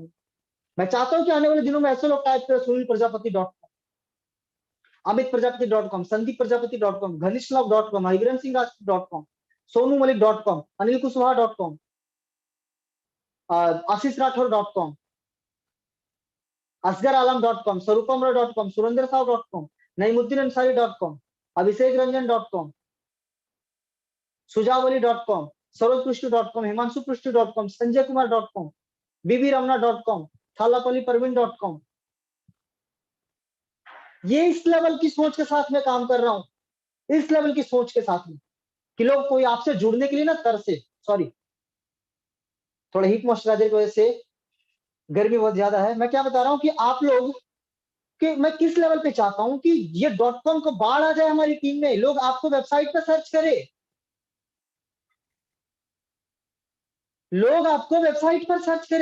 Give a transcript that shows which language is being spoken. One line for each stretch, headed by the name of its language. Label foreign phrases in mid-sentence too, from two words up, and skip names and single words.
Hindi: मैं चाहता हूँ कि आने वाले दिनों में ऐसे लोग टाइप करें सुनील प्रजापति.com, अमित प्रजापति.com, संदीप प्रजापति.com, घनिष्ठलाभ.com, हरिवरन सिंह राजपूत.com, सोनू मलिक.com, अनिल कुशवाहा.com, आशीष राठौर.com, असगर आलम.com, स्वरूपम रॉय.com, सुरेंद्र साहु.com, नईमुद्दीनअंसारी.com, अभिषेकरंजन.com, सुजावली.com, सरोजपृष्टु.com, हिमांशुपृष्टु.com, संजयकुमार.com, बीबीरमना.com, थालापल्लीपरवीन.com। ये इस लेवल की सोच के साथ मैं काम कर रहा हूं, इस लेवल की सोच के साथ में कि लोग कोई आपसे जुड़ने के लिए ना तरसे। सॉरी, थोड़ा
English: heat moisturizer
Hindi: की वजह से गर्मी बहुत ज्यादा है। मैं क्या बता रहा हूं कि आप लोग कि मैं किस लेवल पे चाहता हूं कि ये .com को बाढ़ आ जाए हमारी टीम में, लोग आपको वेबसाइट पर सर्च करें, लोग आपको वेबसाइट पर सर्च करें।